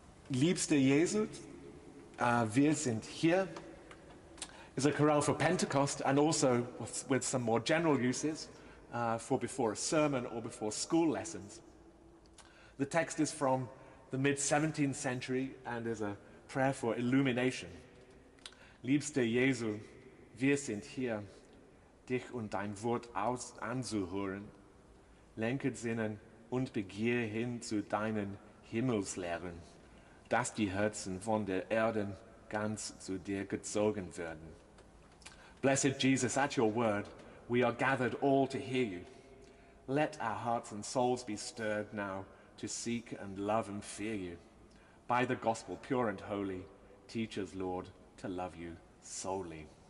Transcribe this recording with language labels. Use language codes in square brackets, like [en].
[en] Liebster Jesu, wir sind hier, is a chorale for Pentecost and also with some more general uses for before a sermon or before school lessons. The text is from the mid-17th century and is a prayer for illumination. [de] Liebster Jesu, wir sind hier, dich und dein Wort anzuhören, lenket Sinnen und Begier hin zu deinen Himmelslehren, dass die Herzen von der Erden ganz zu dir gezogen werden. [en] Blessed Jesus, at your word, we are gathered all to hear you. Let our hearts and souls be stirred now to seek and love and fear you. By the gospel pure and holy, teach us, Lord, to love you solely.